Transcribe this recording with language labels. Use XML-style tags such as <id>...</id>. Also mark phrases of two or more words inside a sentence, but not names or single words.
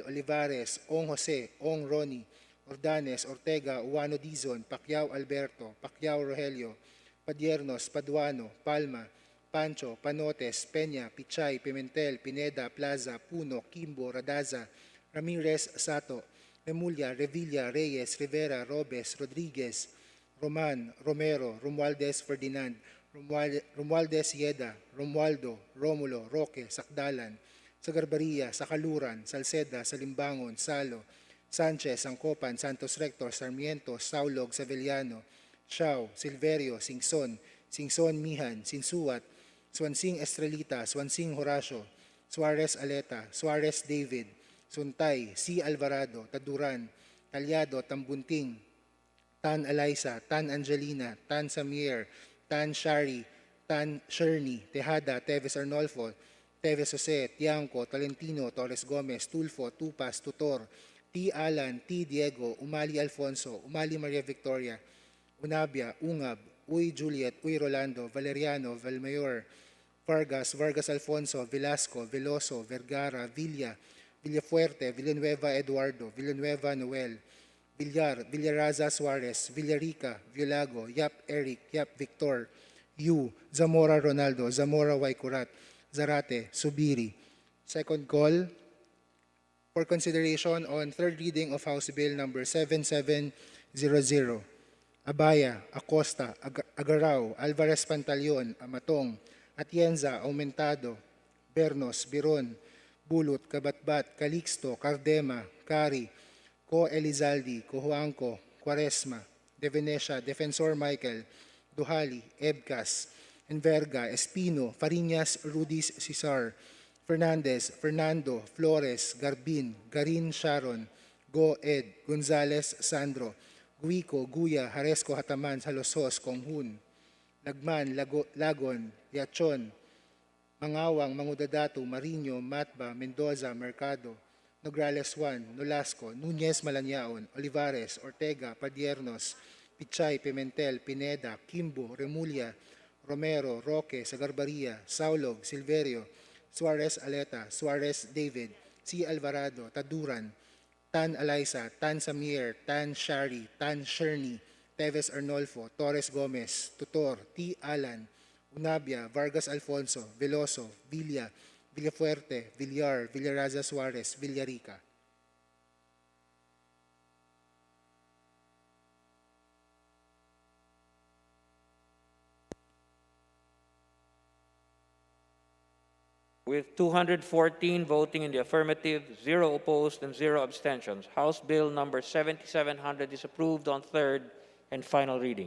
<en>Olivares, Ong Jose, Ong Ronnie, Ordanes, Ortega, Uwano Dizon, Pacquiao Alberto, Pacquiao Rogelio, Padiernos, Paduano, Palma, Pancho, Panotes, Peña, Pichay, Pimentel, Pineda, Plaza, Puno, Kimbo, Radaza, Ramirez, Sato, Remulla, Revilla, Reyes, Rivera, Robes, Rodriguez, Roman, Romero, Romualdez Ferdinand, Romualdez Yeda, Romualdo, Romulo, Roque, Sakdalan, Sagarbaria, Sakaluran, Salceda, Salimbangon, Salo, Sanchez, Angcopan, Santos Rector, Sarmiento, Saulog, Sevillano, Xiao, Silverio, Singson, Singson Mihan, Sinsuat, Swansing Estrelita, Swansing Horacio, Suarez Aleta, Suarez David, Suntay, C. Alvarado, Taduran, Talyado, Tambunting, Tan Eliza, Tan Angelina, Tan Samier, Tan Shari, Tan Sherny, Tejada, Teves Arnolfo, Teves Jose, Tiangco, Tolentino, Torres Gomez, Tulfo, Tupas, Tutor, T. Alan, T. Diego, Umali Alfonso, Umali Maria Victoria, Unabia, Ungab, Uy Juliet, Uy Rolando, Valeriano, Valmayor, Vargas, Vargas Alfonso, Velasco, Veloso, Vergara, Villa, Villafuerte, Villanueva Eduardo, Villanueva Noel, Villar, Villaraza Suarez, Villarica, Villago, Yap Eric, Yap Victor, Yu, Zamora Ronaldo, Zamora Waikurat, Zarate, Subiri. Second call for consideration on third reading of House Bill number 7700. Abaya, Acosta, Agarao, Alvarez Pantaleon, Amatong, Atienza, Aumentado, Bernos, Biron, Bulut, Kabatbat, Calixto, Cardema, Cari, Co Elizaldi, Cojuangco, Quaresma, De Venecia, Defensor Michael, Duhali, Ebcas, Enverga, Espino, Fariñas, Rudis, Cesar, Fernandez, Fernando, Flores, Garbin, Garin Sharon, Go Ed, Gonzales Sandro, Guico, Guya, Haresco Hataman, Salosos, Konghun, Lagman, Lagon, Yachon, Mangawang, Mangudadatu, Marino, Matba, Mendoza, Mercado, Nograles Juan, Nolasco, Nunez Malanyaon, Olivares, Ortega, Padiernos, Pichay, Pimentel, Pineda, Kimbo, Remulla, Romero, Roque, Sagarbaria, Saulog, Silverio, Suarez Aleta, Suarez David, C. Alvarado, Taduran, Tan Eliza, Tan Samir, Tan Shari, Tan Sherny, Teves Arnolfo, Torres Gomez, Tutor, T. Alan, Unabia, Vargas Alfonso, Veloso, Villa, Villafuerte, Villar, Villaraza Suarez, Villarica. With 214 voting in the affirmative, 0 opposed, and 0 abstentions, House Bill number 7700 is approved on third and final reading.</en>